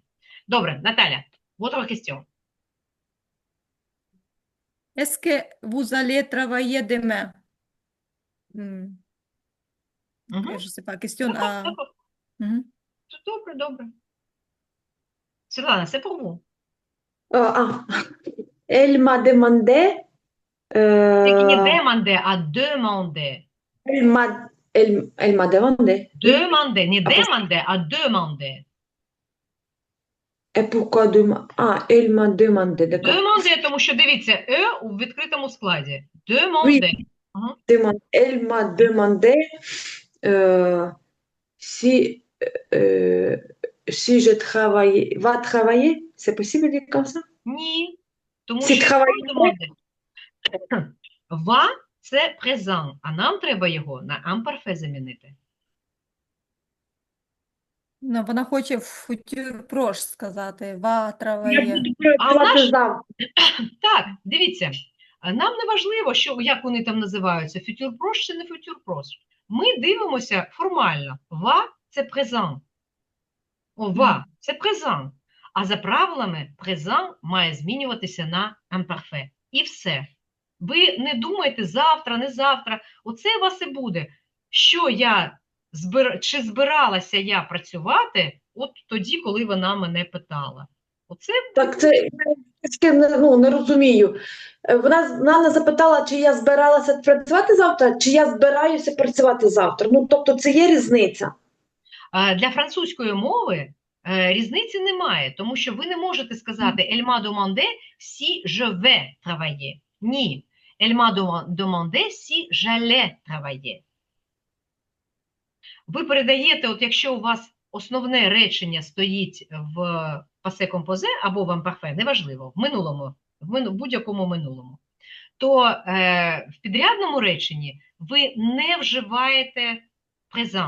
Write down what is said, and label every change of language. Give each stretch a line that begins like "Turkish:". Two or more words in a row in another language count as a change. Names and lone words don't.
Ukrainian: Добре, Наталя,
French: votre question. Est-ce que vous allez travailler demain? Je sais pas, question à...
Ukrainian: Добре, добре. Світлана,
French: c'est pour vous. Elle m'a demandé. C'est не demandé, а demandé. Elle m'a demandé. Demandé, не demandé, а demandé. Et pourquoi demander? Elle m'a demandé, d'accord. Demandé,
Ukrainian: тому що, дивіться, у відкритому складі.
French: Demandé. Elle m'a demandé si je va travailler. C'est possible de dire comme ça?
Ukrainian: Ні. Тому Si що travailler. Va – це présent, а нам треба його на imparfait замінити. Ну, вона хоче в
French: futur proche
Ukrainian: сказати.
French: Va travailler.
Ukrainian: Так, дивіться, нам не важливо, як вони там називаються,
French: futur proche
Ukrainian: чи не
French: futur proche.
Ukrainian: Ми дивимося формально. Va – це présent. Va – це présent. А за правилами présent має змінюватися на imparfait. І все. Ви не думайте завтра, не завтра. Оце у вас і буде. Чи збиралася я працювати от тоді, коли вона мене питала. Оце... Так, це не розумію. Вона не запитала, чи я збиралася працювати завтра, чи я збираюся працювати завтра. Тобто це є різниця. Для французької мови різниці немає, тому що ви не можете сказати
French: «Elle m'a demandé si je vais travailler».
Ukrainian: Ні. «Elle m'a demandé si j'allais travailler». Ви передаєте, от якщо у вас основне речення стоїть в
French: passé composé
Ukrainian: або в imparfait, неважливо, в минулому, в будь-якому минулому, то в підрядному реченні ви не вживаєте présent.